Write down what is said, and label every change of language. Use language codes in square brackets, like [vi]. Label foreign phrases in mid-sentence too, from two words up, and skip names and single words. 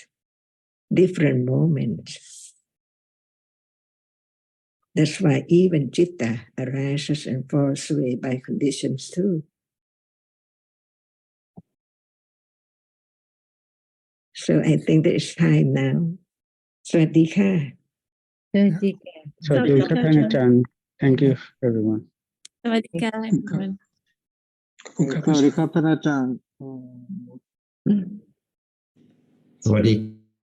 [en] Different moments. That's why even citta arises and falls away by conditions too. So I think there is time now. [th] สวัสดีค่ะ [en] Swadika Panichan. Thank you, everyone. Swadika, everyone. Swadika Panichan. [th] สวัสดี